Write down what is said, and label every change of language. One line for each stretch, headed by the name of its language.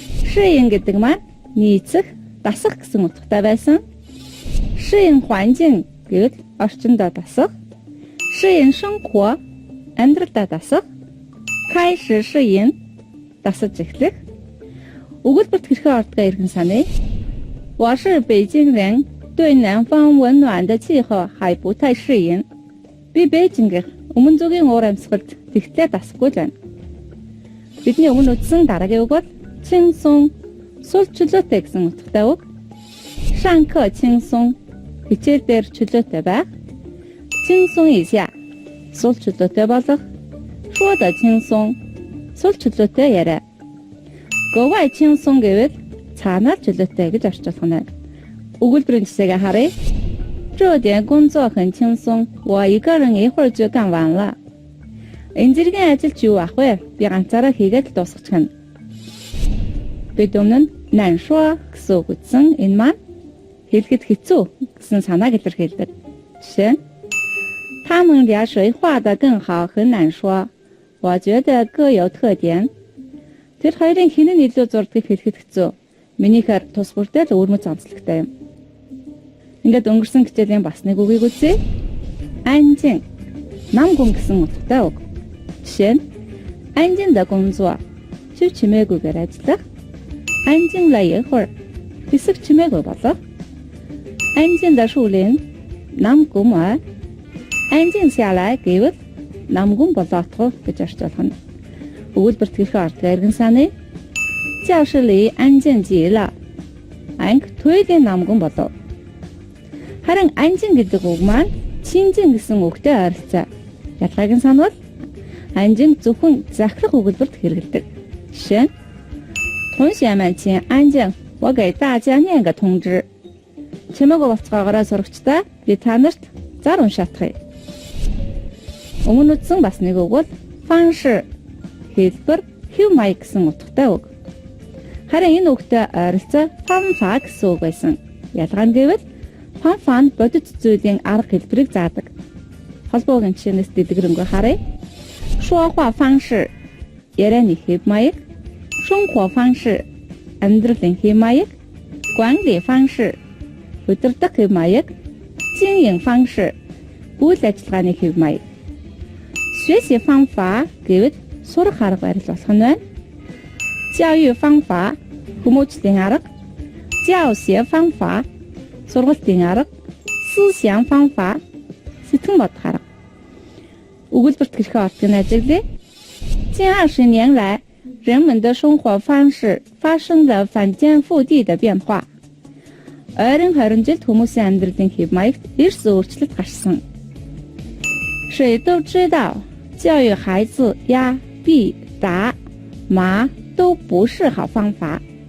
Mongolian: Шиyin гэдэг маань нийцэх, дасах гэсэн утгатай байсан. Шиyin环境гэвэл орчиндөө дасах. Шиyin 生活 амьдралдаа дасах.
Chinese: 开始试饮
Mongolian: дасаж эхлэх. Өгүүлбэрт хэрхэн ордгоо иргэн саний.
Chinese: 我是北京人，对南方温暖的气候还不太适应.
Mongolian: Би Бээжингийнх өмнө зүгийн уур амьсгалд тэгтлээ дасахгүй л байна. Бидний өмнө үзсэн дараагийн үг бол чинсун, сул чөлөөтэй гэсэн утгатай үг.
Chinese: 上课轻松
Mongolian: хичээл дээр чөлөөтэй байх.
Chinese: 轻松一下
Mongolian: сул чөлөөтэй болох.
Chinese: 说得轻松
Mongolian: сул чөлөөтэй яриа.
Chinese: 格外轻松
Mongolian: гэвэл цаанаар чөлөөтэй гэж орчуулах нь. Өгүүлбэрийн жишээгээ харъя.
Chinese: 这点工作很轻松，我一个人一会儿就干完了.
Mongolian: Энэ зэргийн ажил ч юу ах вэ? Би ганцаараа хийгээд дуусгачихна. Бид өмнө нь 难说 гэсэн үг үзсэн. Энэ маань хэлэхэд хэцүү гэсэн санааг илэрхийлдэг. Жишээ нь
Chinese: 他们俩谁画得更好很难说。我觉得各有特点.
Mongolian: Тэр хоёрын хэн нь илүү зурдгийг хэлэхэд хэцүү. Минийхээр тус бүртэл өөрмөц онцлогтой юм. Ингээд өнгөрсөн хичээлийн бас нэг үгийг үзье. Анжин. Нам гүн гэсэн утгатай үг. Жишээ нь анжин да гонзуа. Шив чимээгүйгээр ажиллах. Анжин ла яхор. Хэсэг чимээгүй болох. Анжин да шүүлэн. Нам гүм а. Анжин сялай гэвэл намгүн болоотгоо гэж орчуулах нь. Өгүүлбэрт хэрхэн ордгоо иргэн саний.
Chinese: 教室里安静极了.
Mongolian: Анги туйлын намгүн болов. Харин анжин гэдэг үг маань чинжин гэсэн үгтэй ойролцоо. Ялгааг нь санавал анжин зөвхөн захирах өгүүлбэрт хэрэглэдэг. Жишээ нь
Chinese: 同学们请安静，我给大家念个通知.
Mongolian: Чимээгүй болцоогоороо сурагчдаа би та нарт зар уншаатгая. Өмнө үзсэн бас нэг үг бол фанши хэлбэр хэв маяг гэсэн утгатай үг. Харин энэ үгтэй ойролцоо фанфа гэсэн үг байсан. Ялгаа нь гэвэл фанфан бодит зүйлийн арга хэлбэрийг заадаг. Холбоогийн жишээнээс дэлгэрэнгүй харъя.
Chinese: 说话方式
Mongolian: ярианы хэв маяг,
Chinese: 生活方式
Mongolian: амьдралын хэв маяг,
Chinese: 管理方式
Mongolian: удирдах хэв маяг,
Chinese: 经营方式
Mongolian: үйл ажиллагааны хэв маяг.
Chinese: 学习方法
Mongolian: гэвэл сурах арга барил болох нь байна.
Chinese: 教育方法
Mongolian: хүмүүжлийн арга,
Chinese: 教学方法
Mongolian: сургалтын арга,
Chinese: 思想方法
Mongolian: сэтгэн бодох арга. Өгүүлбэрт хэрхэн ордгийг ажиглая.
Chinese: 近20年来，人们的生活方式发生了翻天覆地的变化.
Mongolian: Ойрын 20 жилд хүмүүсийн амьдралын хэв маягт эрс өөрчлөлт гарсан.
Chinese: 谁都知道教育孩子压、避、打、骂都不是好方法.